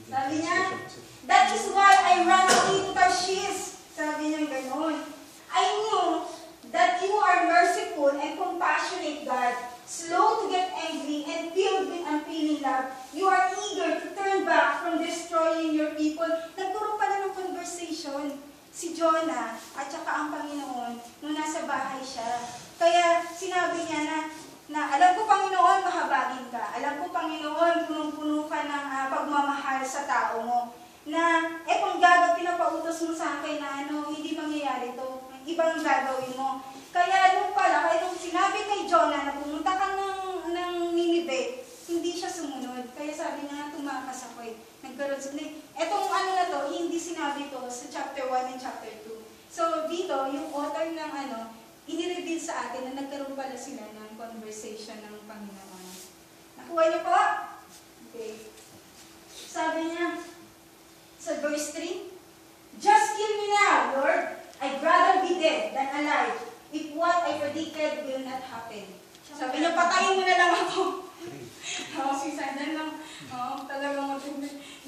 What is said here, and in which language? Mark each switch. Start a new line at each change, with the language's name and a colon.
Filipino: Sabi niya,
English: that is why I ran away to Tarshish.
Filipino: Sabi niya gano'n.
English: I knew that you are merciful and compassionate, God, slow to get angry and filled with unfailing love. You are eager to turn back from destroying your people.
Filipino: Nagkaroon pala ng conversation si Jonah at saka ang Panginoon nung nasa bahay siya. Kaya sinabi niya na alam ko, Panginoon, mahabagin ka. Alam ko, Panginoon, punong-puno ka ng pagmamahal sa tao mo. Na kung pinapautos mo sa akin na hindi mangyayari to, ibang gagawin mo. Kaya nung pala, kaya nung sinabi kay Jonah na pumunta ka ng Nineveh, hindi siya sumunod. Kaya sabi niya, tumakas ako eh. Nagkaroon sa etong na to, hindi sinabi to sa chapter 1 and chapter 2. So dito, yung author ng inireveal sa atin na nagkaroon pala sila ng conversation ng Panginoon. Nakuha niyo po? Okay. Sabi niya, sa verse 3,
English: just kill me now, Lord. I'd rather be dead than alive if what I predicted will not happen.
Filipino: Sabi niya, patayin mo na lang ako. Si Sandan lang, talagang matindi.